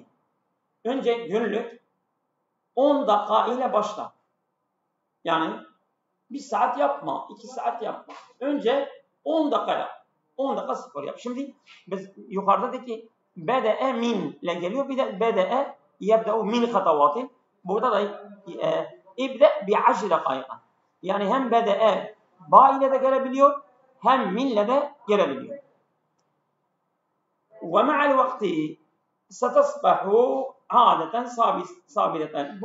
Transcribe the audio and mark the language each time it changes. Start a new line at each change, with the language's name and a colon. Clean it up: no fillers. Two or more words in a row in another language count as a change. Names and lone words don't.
Turkish: Önce günlük 10 dakika ile başla. Yani 1 saat yapma, 2 saat yapma. Önce 10 dakika yap. 10 dakika spor yap. Şimdi biz yukarıdaki
Arabic: بدأ من
Turkish: ile geliyor. Bir de
Arabic: bede'e يبدأ من خطوات.
Turkish: Burada da
Arabic: ابدأ بـ
Turkish: 10 dakika. Yani hem bede'e ba ile de gelebiliyor, hem minle de gelebiliyor.
Arabic: ومع الوقت ستصبح عادة ثابتة.